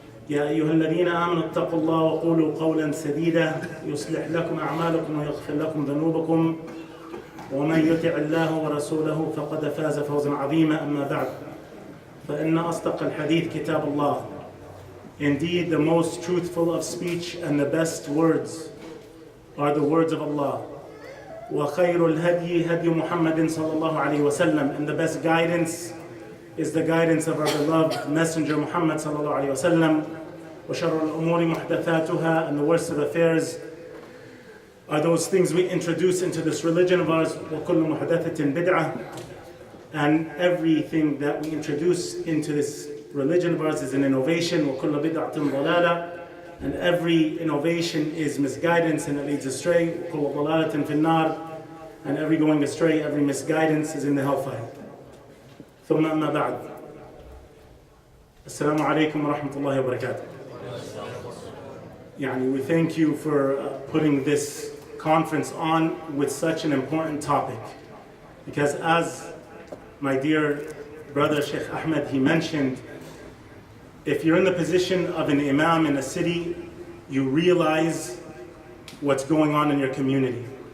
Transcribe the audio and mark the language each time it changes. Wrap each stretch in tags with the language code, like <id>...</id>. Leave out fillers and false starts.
<ar>يا أيها الذين آمنوا اتقوا الله وقولوا قولا سديدا يصلح لكم أعمالكم ويغفر لكم ذنوبكم ومن يطع الله ورسوله فقد فاز فوزا عظيما. أما بعد فإن أصدق الحديث كتاب الله.</ar> <en>Indeed, the most truthful of speech and the best words are the words of Allah.</en> <ar>وخير الهدي هدي محمد صلى الله عليه وسلم.</ar> <en>And the best guidance is the guidance of our beloved messenger Muhammad صلى الله عليه وسلم.</en> <ar>وشر الأمور محدثاتها.</ar> <en>And the worst of affairs are those things we introduce into this religion of ours.</en> <ar>وكل محدثة بدعة.</ar> <en>And everything that we introduce into this religion of ours is an innovation.</en> <ar>وكل بدعة ضلالة.</ar> <en>And every innovation is misguidance and it leads astray.</en> <ar>وكل ضلالة في النار.</ar> <en>And every going astray, every misguidance is in the hellfire.</en> <ar>ثم أما بعد. السلام عليكم ورحمة الله وبركاته.</ar> <en>We thank you for putting this conference on with such an important topic, because as my dear brother Sheikh Ahmed, he mentioned, if you're in the position of an imam in a city, you realize what's going on in your community.</en>